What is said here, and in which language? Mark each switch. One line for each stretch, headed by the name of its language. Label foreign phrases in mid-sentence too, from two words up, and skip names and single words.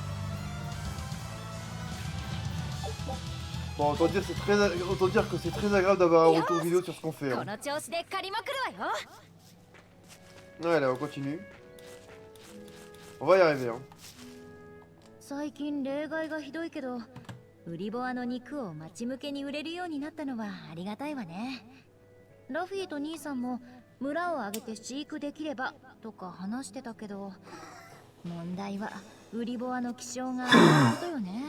French: Bon, autant dire, que c'est très agréable d'avoir un retour vidéo sur ce qu'on fait. Hein. Ouais, là, on continue. On va y arriver. Hein.
Japanese: 最近例外がひどいけど、ウリボアの肉を街向けに売れるようになったのはありがたいわね。ラフィーと兄さんも村を挙げて飼育できればとか話してたけど、問題はウリボアの気性があることよね。